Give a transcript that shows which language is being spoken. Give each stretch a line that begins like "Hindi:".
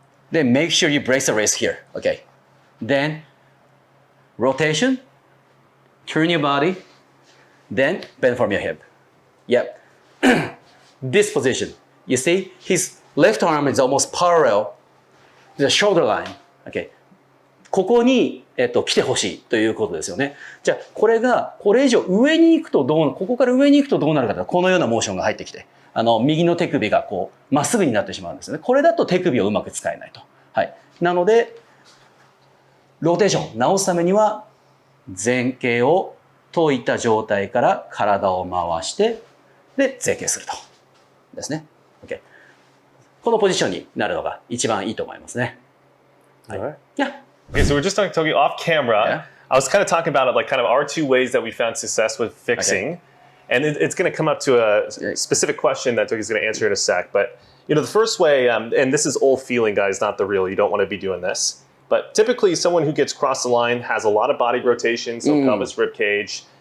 English: Then make sure you brace the wrist here. Okay. Then rotation, turn your body, then bend from your hip. Yep. This position. You see, his left arm is almost parallel to the shoulder line. Okay.
Japanese: ここに、来てほしいということですよね。じゃあ、これが、これ以上上に行くとここから上に行くとどうなるかというと、このようなモーションが入ってきて、右の手首がこう、まっすぐになってしまうんですよね。これだと手首をうまく使えないと。はい。なので、ローテーション直すためには、前傾を解いた状態から体を回して、で、前傾すると。ですね。OK。このポジションになるのが一番いいと思いますね。はい。
English: Yeah. Okay, so we're just talking Togi off camera. Yeah. I was kind of talking about it, like kind of our two ways that we found success with fixing. Okay. And it's going to come up to a specific question that Togi's going to answer in a sec. But, you know, the first way, and this is old feeling, guys, not the real. You don't want to be doing this. But typically, someone who gets across the line has a lot of body rotation, so pelvis, rib cage.